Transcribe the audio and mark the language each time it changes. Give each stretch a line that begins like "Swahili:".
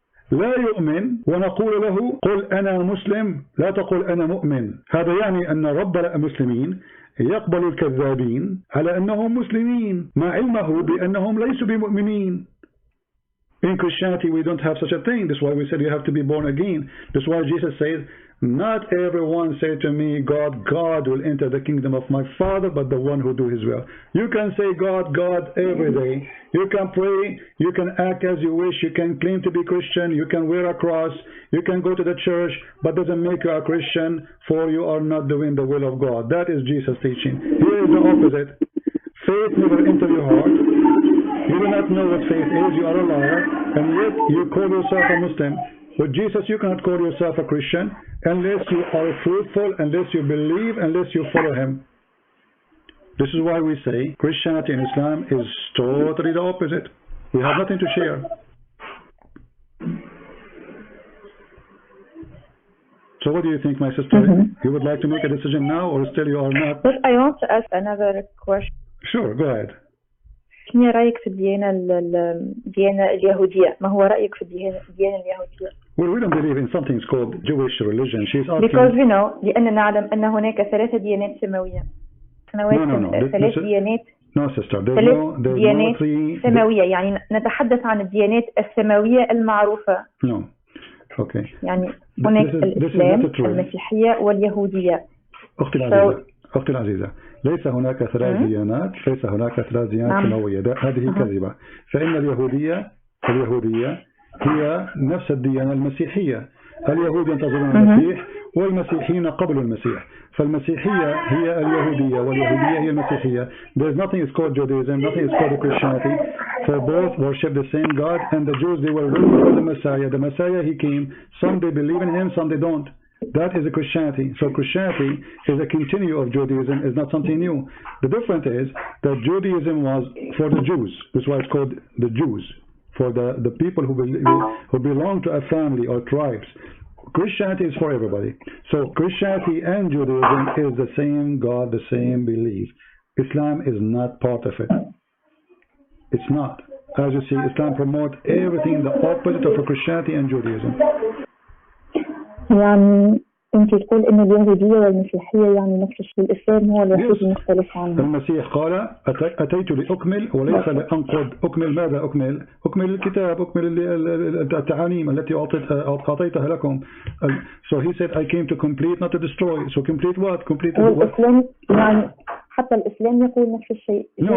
Arabic: لا يؤمن ونقول له قل أنا مسلم لا تقل أنا مؤمن. هذا يعني أن رب المسلمين يقبل الكذابين على أنهم مسلمين مع علمه بأنهم ليسوا بمؤمنين.
English: In Christianity we don't have such a thing. That's why we said you have to be born again. That's why Jesus says, not everyone say to me, God will enter the kingdom of my Father, but the one who do his will. You can say God every day. You can pray, you can act as you wish, you can claim to be Christian, you can wear a cross, you can go to the church, but doesn't make you a Christian, for you are not doing the will of God. That is Jesus' teaching. Here is the opposite. Faith never enter your heart. You do not know what faith is, you are a liar, and yet you call yourself a Muslim. With Jesus you cannot call yourself a Christian unless you are fruitful, unless you believe, unless you follow him. This is why we say Christianity and Islam is totally the opposite. We have nothing to share. So what do you think, my sister? You would like to make a decision now, or still you are not? But I want to ask another question. Sure, go ahead.
Arabic: شنو رأيك في الديانة اليهودية؟ ما هو رأيك في الديانة اليهودية؟
English: Well, we don't believe in something called Jewish religion. She's asking. Because we know,
Arabic: لأننا نعلم أن هناك 3 ديانات سماوية.
English: No.
Arabic: 3 ديانات.
English: No, sister. There's no 3.
Arabic: سماوية، يعني نتحدث عن الديانات السماوية المعروفة.
English: No. Okay.
Arabic: يعني هناك الإسلام، المسيحية واليهودية. أختي العزيزة، ليس هناك 3 ديانات، ليس هناك 3 ديانات سماوية، هذه كذبة. فإن اليهودية هي نفس الديانة المسيحية. اليهود ينتظرون المسيح والمسيحيين قبل المسيح. فالمسيحية هي اليهودية واليهودية هي المسيحية.
English: There's nothing is called Judaism, nothing is called Christianity. For both worship the same God, and the Jews, they were waiting for the Messiah. The Messiah, he came. Some they believe in him, some they don't. That is a Christianity. So Christianity is a continue of Judaism, is not something new. The difference is that Judaism was for the Jews. That's why it's called the Jews, for the people who belong to a family or tribes. Christianity is for everybody. So Christianity and Judaism is the same God, the same belief. Islam is not part of it. It's not. As you see, Islam promotes everything the opposite of Christianity and Judaism.
Arabic: يعني أنت تقول إن اليهودية والمسيحية يعني نفس الشيء، الإسلام هو الوحيد المختلف عنه. المسيح قال أتيت لأكمل وليس لأنقض. أكمل ماذا أكمل؟ أكمل الكتاب، أكمل التعاليم التي أعطيتها لكم.
English: So he said I came to complete, not to destroy. So complete what? Complete what?
Arabic: الإسلام يعني حتى الإسلام يقول نفس الشيء.